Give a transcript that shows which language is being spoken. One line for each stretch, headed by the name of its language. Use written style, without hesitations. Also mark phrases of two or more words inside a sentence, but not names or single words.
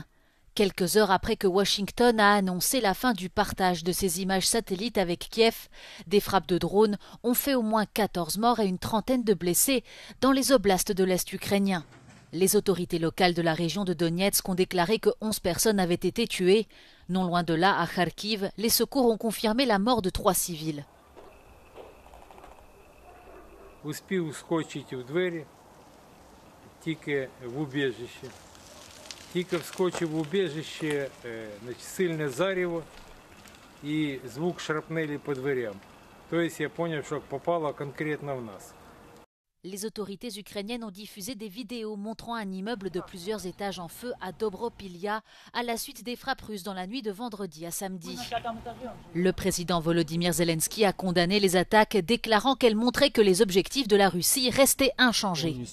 French: Quelques heures après que Washington a annoncé la fin du partage de ses images satellites avec Kiev, des frappes de drones ont fait au moins 14 morts et une trentaine de blessés dans les oblasts de l'Est ukrainien. Les autorités locales de la région de Donetsk ont déclaré que 11 personnes avaient été tuées. Non loin de là, à Kharkiv, les secours ont confirmé la mort de 3 civils.
Ukrainian: Тільки вскочив в убіжище, сильне зарево і звук шрапнелі по дверям. Тобто я зрозумів, що попало конкретно в нас.
French: Les autorités ukrainiennes ont diffusé des vidéos montrant un immeuble de plusieurs étages en feu à Dobropilya à la suite des frappes russes dans la nuit de vendredi à samedi. Le président Volodymyr Zelensky a condamné les attaques, déclarant qu'elles montraient que les objectifs de la Russie restaient inchangés.